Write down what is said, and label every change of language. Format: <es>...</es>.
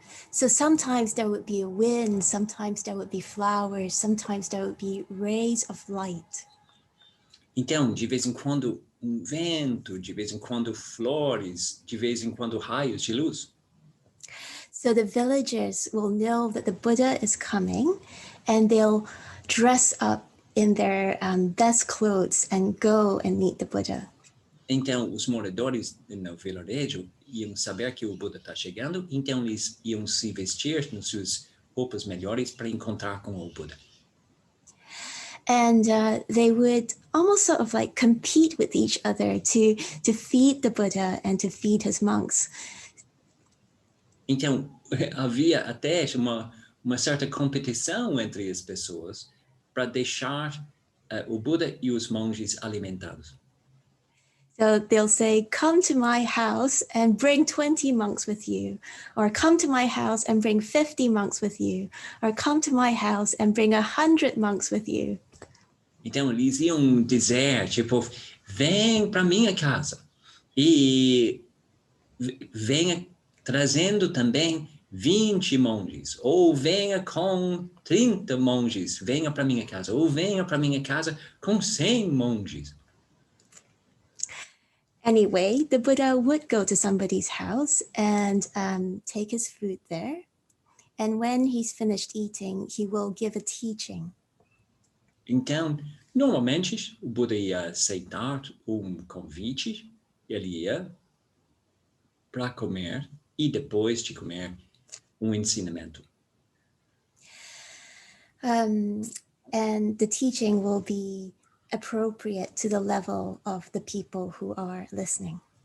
<en>So sometimes there would be a wind, sometimes there would be flowers, sometimes there would be rays of light.</en> <pt>Então, de vez em quando, vento, de vez em quando flores, de vez em quando raios de luz.</pt> <en>So the villagers will know that the Buddha is coming and they'll dress up in their best clothes and go and meet the Buddha.</en> <pt>Então, os moradores no vilarejo iam saber que o Buda está chegando, então eles iam se vestir nas suas roupas melhores para encontrar com o Buda.</pt> <en>And they would almost sort of like compete with each other to feed the Buddha and to feed his monks.</en> <pt>Então, havia até uma certa competição entre as pessoas para deixar o Buda e os monges alimentados.</pt> <en>So they'll say, come to my house and bring 20 monks with you, or come to my house and bring 50 monks with you, or come to my house and bring 100 monks with you.</en> <pt>Então, eles iam dizer, tipo, vem para minha casa e venha trazendo também 20 monges, ou venha com 30 monges, venha para minha casa, ou venha para minha casa com 100 monges.</pt> <en>Anyway, the Buddha would go to somebody's house and take his food there. And when he's finished eating, he will give a teaching.</en> <pt>Então, normalmente, o Buda ia aceitar convite, ele ia para comer e depois de comer ensinamento.</pt> <en>And the teaching will be appropriate to the level of the people who are listening.</en>